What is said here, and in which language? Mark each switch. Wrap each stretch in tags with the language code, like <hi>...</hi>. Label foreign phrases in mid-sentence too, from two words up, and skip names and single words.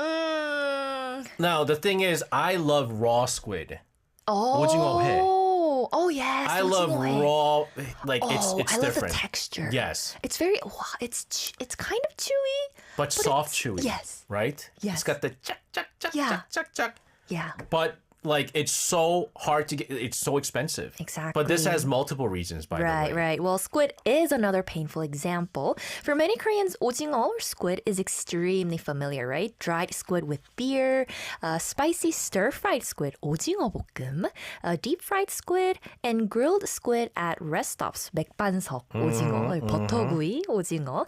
<en>Now, the thing is, I love raw squid.</en> <ko>오징어회.</ko> <en>Oh yes. I love</en> <ko>오징어회.</ko> <en>raw, like it's I love different. the texture. Yes. It's very, it's kind of chewy. But soft it's- chewy. yes. Right? Yes. It's got the chak, chak, chak, Yeah. chak, chak, chak. Yeah. But like it's so hard to get. It's so expensive. Exactly. But this has multiple reasons, by the way. Right. Well, squid is another painful example. For many Koreans, 오징어 or squid is extremely familiar, right? Dried squid with beer, spicy stir-fried squid,</en> <ko>오징어 볶음,</ko> <en>deep-fried squid, and grilled squid at rest stops,</en> <ko>맥반석, 오징어, 버터구이, 오징어.</ko>